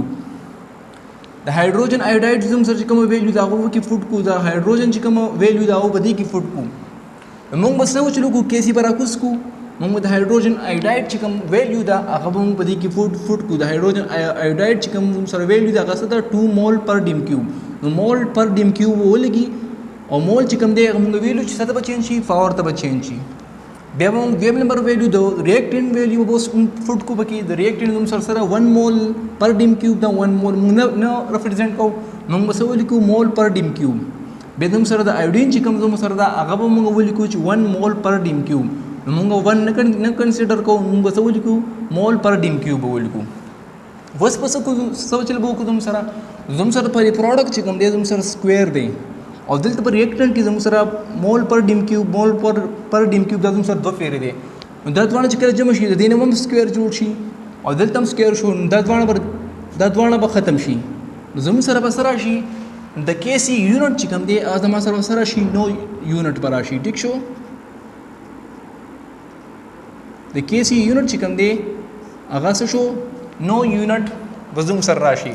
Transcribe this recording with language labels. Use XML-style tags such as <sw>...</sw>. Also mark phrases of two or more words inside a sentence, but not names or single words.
<ps>د</ps> <en>hydrogen iodide</en> <ps>زموږ سره چې کوم ویلیو ده هغه کې فټ کو. د هایدروجن چې کوم ویلیو ده هغه په دې کې فټ کو. موږ به څه وچلو کو کیسي به راکوز کو موږ د</ps> <en>hydrogen iodide</en> <ps>چې کوم ویلیو ده هغه به موږ په دې کې فټ کو. د</ps> <en>hydrogen iodide</en> <ps>چې کوم سره ویلیو ده هغه څه ده</ps> <en>2 mol per dim cube.</en> <ps>نو</ps> <en>mol per dim cube</en> <ps>ولګي او مول چې کوم دی هغه موږ ویلیو چې څه ته به چینج شي پاور ته به چینج شي. بیا به موږ دویم</ps> <en>number value</en> <ps>د</ps> <en>reactant value</en> <ps>به اوس فټ کو پکې د ریاکټنټ زموږ سره</ps> <en>1 mol per dim cube</en> <ps>ده 1 mol موږ نه ریپرزینټ کوو موږ به څه ولیکو</ps> <en>mol per dim cube.</en> <ps>بیا زموږ سره د آیوډین چې کوم زموږ سره ده هغه به موږ ولیکو چې</ps> <en>1 mol per dim cube.</en> <ps>نو موږ 1 نه کنسیډر کوو موږ به څه ولیکو</ps> <en>mol per dim cube</en> <ps>به ولیکو. اوس په څه چل به وکړو زموږ سره په پروډکټ چې کوم دی زموږ سره سکویر دی او دلته په ریاکټنټ کې زموږ سره</ps> <en>mol per dim cube mol per dim cube</en> <ps>دا زموږ سره دوه پیرې دی. نو دا دواړه چې کله جمع شي د دې نه هم سکویر جوړ شي او دلته هم سکویر شو دا دواړه به ختم شي. نو زموږ سره به څه راشي د</ps> <en>Kc unit</en> <ps>چې کوم دی هغه زما سره سره شي نو یونټ به راشي. ټیک شو د</ps> <en>Kc unit</en> <ps>چې کوم دی هغه څه شو نو یونټ به زموږ سره راشي.</ps>